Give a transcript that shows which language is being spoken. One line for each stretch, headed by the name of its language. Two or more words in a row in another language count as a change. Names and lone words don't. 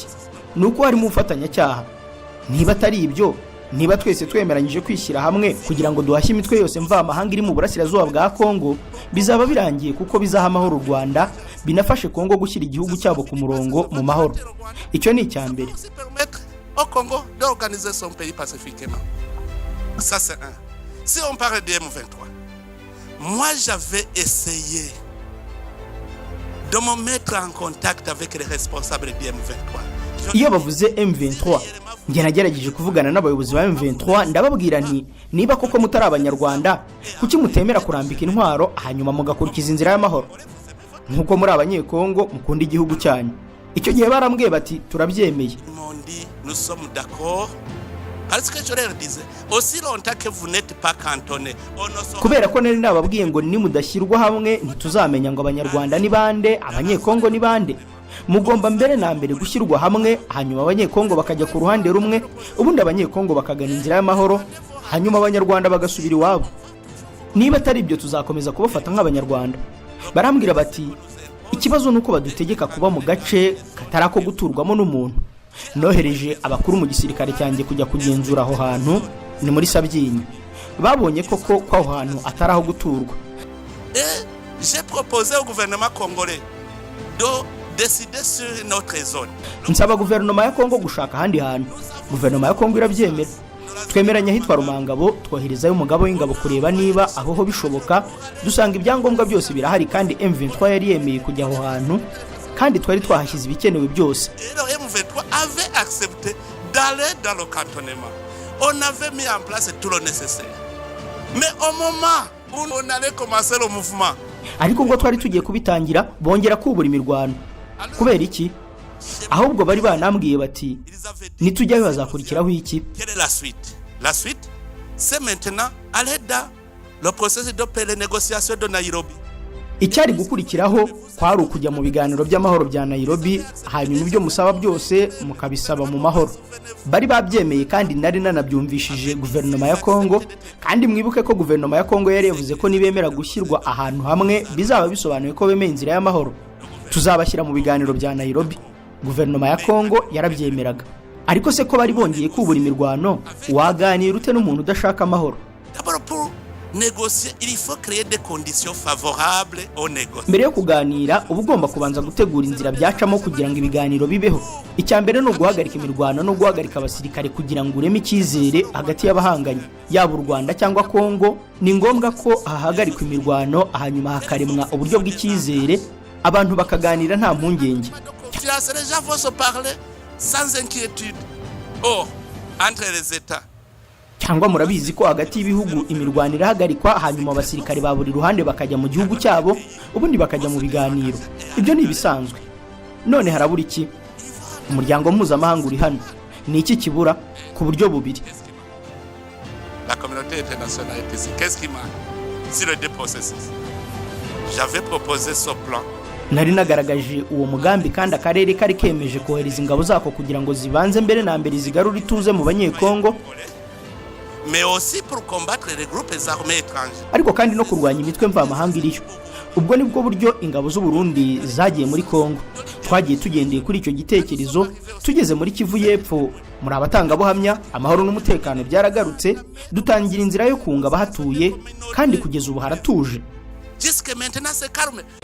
Kinyarwanda: Nuko harimo ubufatanyacyaha. Niba atari ibyo, niba twese twemeranyije kwishyira hamwe kugira ngo duhashye imitwe yose mvamahanga iri mu burasirazuba bwa Kongo, bizaba birangiye kuko bizaha amahoro u Rwanda, binafashe Kongo gushyira igihugu cyabo ku murongo mu mahoro. Icyo ni icyambere.
French: Au Congo d'organiser son pays pacifiquement. Ça c'est un. Si on parle de M23, moi j'avais essayé de me mettre en contact avec les responsables de M23.
Kinyarwanda: Iyo bavuze M23, njye nagerageje kuvugana n'abayobozi ba M23 ndababwira nti niba koko mutari abanyarwanda kuki mutemera kurambika intwaro hanyuma mugakurikiza inzira y'amahoro nkuko muri abanyekongo mukunda igihugu cyanyu. Icyo gihe barambwiye bati turabyemeye.
French: Nous sommes d'accord. Parce que je leur disais, aussi longtemps que vous n'êtes pas cantonné,
Kinyarwanda: kubera ko nari nababwiye ngo nimudashyirwa hamwe ntituzamenya ngo abanyarwanda ni bande, abanyekongo ni bande. Mugomba mbere na mbere gushyirwa hamwe, hanyuma abanyekongo bakajya ku ruhande rumwe, ubundi abanyekongo bakagana inzira y'amahoro, hanyuma abanyarwanda bagasubira iwabo. Niba atari ibyo tuzakomeza kubafata nk'abanyarwanda. Barambwira bati ikibazo nuko badutegeka kuba mu gace katarako guturwamo n'umuntu. Nohereje abakuru mu gisirikare cyanjye kujya kugenzura aho hantu, ni muri Sabyinyo. Babonye koko ko aho hantu ataraho guturwa.
French: J'ai proposé au gouvernement congolais de décider sur notre zone.
Kinyarwanda: Nsaba guverinoma ya Kongo gushaka ahandi hantu. Guverinoma ya Kongo irabyemera. Twemeranya hitwa Rumangabo, twoherezayo umugabo w'ingabo kureba niba aho ho bishoboka. Dusanga ibyangombwa byose birahari kandi M23 yari yemeye kujya aho hantu, kandi twari twahashyize ibikenewe byose.
French: M23 avait accepté d'aller dans le cantonnement. On avait mis en place tout le nécessaire. Mais au moment où on allait commencer le mouvement,
Kinyarwanda: ariko ngo twari tugiye kubitangira bongera kubura imirwano. Kubera iki? Ahubwo bari banambwiye bati nitujyayo bazakurikiraho iki?
French: Quelle est la suite? La suite, c'est maintenant aller dans le processus de négociation de Nairobi.
Kinyarwanda: Icyari gukurikiraho kwari ukujya mu biganiro by'amahoro bya Nairobi, hanyuma ibyo musaba byose mukabisaba mu mahoro. Bari babyemeye kandi nari nanabyumvishije guverinoma ya Kongo, kandi mwibuke ko guverinoma ya Kongo yari yavuze ko nibemera gushyirwa ahantu hamwe bizaba bisobanuye ko bemeye inzira y'amahoro. Tuzabashyira mu biganiro bya Nairobi. Guverinoma ya Kongo yarabyemeraga. Ariko se ko bari bongeye kubura imirwano, waganira ute n'umuntu udashaka amahoro?
French: Négocier, il faut créer des conditions favorables aux négociations.
Kinyarwanda: Mbere yo kuganira uba ugomba kubanza gutegura inzira byacamo kugira ngo ibiganiro bibeho. Icyambere no guhagarika imirwano no guhagarika abasirikare kugira ngo ureme icyizere hagati y'abahanganye, yaba u Rwanda cyangwa Kongo. Ni ngombwa ko hahagarikwa imirwano, hanyuma hakaremwa uburyo bw'icyizere, abantu bakaganira nta mpungenge.
French: Les gens vont se parler sans inquiétude. Oh, entre les États.
Kinyarwanda: Cyangwa murabizi ko hagati y'ibihugu imirwano irahagarikwa, hanyuma abasirikare ba buri ruhande bakajya mu gihugu cyabo, ubundi bakajya mu biganiro. Ibyo ni ibisanzwe. None harabura iki? Umuryango mpuzamahanga uri hano. Ni iki kibura? Ku buryo bubiri.
French: La communauté internationale est ici. Qu'est-ce qui manque? C'est le deux processus. J'avais proposé ce plan.
Kinyarwanda: Nari nagaragaje uwo mugambi kandi akarere kari kemeje kohereza ingabo zako kugira ngo zibanze mbere na mbere zigarura ituze mu banyekongo,
French: mais aussi pour combattre les groupes armés étrangers.
Kinyarwanda: Ariko kandi no kurwanya imitwe mvamahanga iriyo. Ubwo nibwo buryo ingabo z'u Burundi zagiye muri Kongo. Twagiye tugendeye kuri icyo gitekerezo, tugeze muri Kivu y'Epfo, muri abatangabuhamya, amahoro n'umutekano byaragarutse, dutangira inzira yo kunga bahatuye, kandi kugeza ubu haratuje.
French: Jusque maintenant c'est calme.